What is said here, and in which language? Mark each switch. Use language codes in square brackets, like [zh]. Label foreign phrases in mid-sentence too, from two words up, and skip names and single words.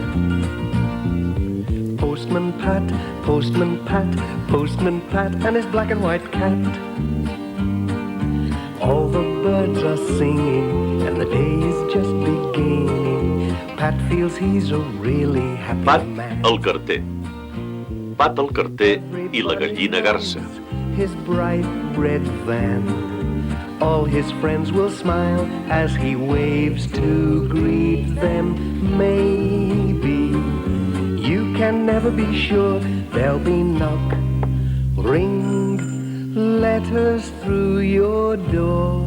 [en] Postman Pat, Postman Pat, Postman Pat, and his black and white cat. All the birds are singing, and the day is just beginning. Pat feels he's a really happy Pat, man. [ca] el carter. Pat, el carter i la gallina garça. [en] His bright red van. All his friends will smile as he waves to greet them. Maybe you can never be sure. There'll be knock, ring, letters through your door.